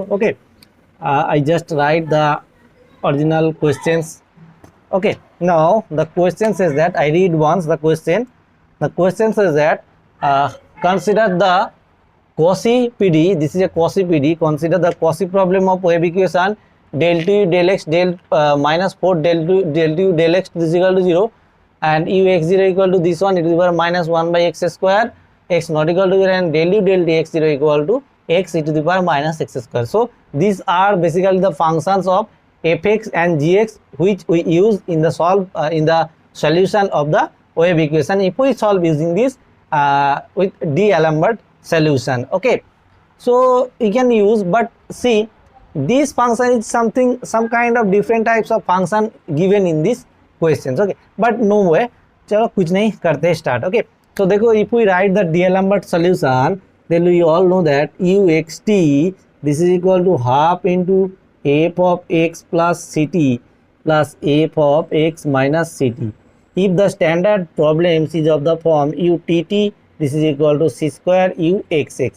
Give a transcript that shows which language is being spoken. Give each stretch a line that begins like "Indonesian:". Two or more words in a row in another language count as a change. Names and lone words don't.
English: Okay, I just write the original questions. Okay, now the question says that, I read once the question. The question says that consider the Cauchy PD. This is a Cauchy PD. Consider the Cauchy problem of wave equation del 2 del x del minus 4 del 2 del x is equal to 0 and u x0 equal to this one, it is equal to minus 1 by x square, x not equal to 0, and del u del dx0 equal to x e to the power minus x square. So these are basically the functions of fx and gx which we use in the solution of the wave equation if we solve using this with D'Alembert solution. Okay, so you can use, but see, this function is some kind of different types of function given in these questions. Okay, but no way,
Hindi: चलो कुछ नहीं करते start.
English: Okay, so देखो, if we write the D'Alembert solution, then we all know that uxt, this is equal to half into f of x plus ct plus f of x minus ct. If the standard problems is of the form utt, this is equal to c square uxx.